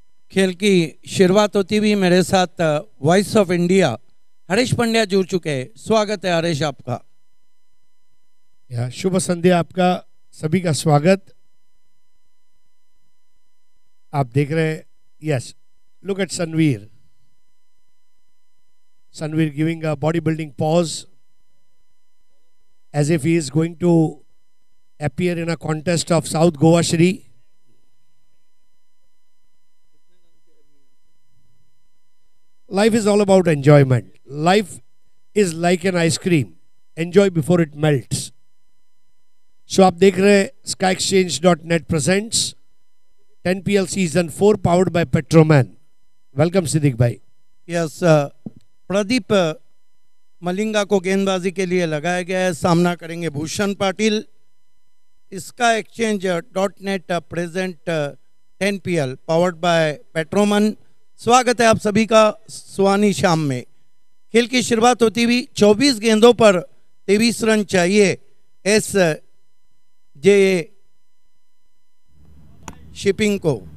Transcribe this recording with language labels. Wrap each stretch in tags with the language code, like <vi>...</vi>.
<hi>खेल की शुरुआत होती हुई मेरे साथ voice of India Harish Pandya जुड़ चुके हैं। स्वागत है हरीश आपका। शुभ संध्या, आपका सभी का स्वागत। आप देख रहे हैं,</hi> <en>Yes, look at Sanveer giving a bodybuilding pause as if he is going to appear in a contest of South Goa Shri. Life is all about enjoyment. Life is like an ice cream. Enjoy before it melts. So</en> <hi>आप देख रहे हैं</hi> <en>skyexchange.net presents 10 PL season 4 powered by Petroman. Welcome Siddiq bhai.</en> <hi>Yes, Pradeep Malinga को गेंदबाजी के लिए लगाया गया है। सामना करेंगे भूषण पाटिल। इसका exchange.net</hi> <en>Present 10 PL powered by Petroman.</en> <hi>स्वागत है आप सभी का सुहानी शाम में। खेल की शुरुआत होती हुई 24 गेंदों पर 23 रन चाहिए एस जे शिपिंग को।</hi>